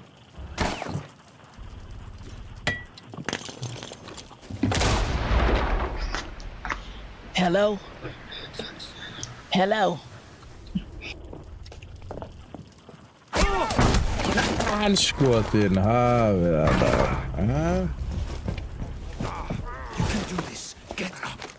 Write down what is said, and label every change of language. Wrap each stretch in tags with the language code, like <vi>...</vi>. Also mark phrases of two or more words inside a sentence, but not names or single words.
<en>Hello? Hello?</en> <is>Anskotin hafið það bara.</is> <en>You can do this. Get up.</en>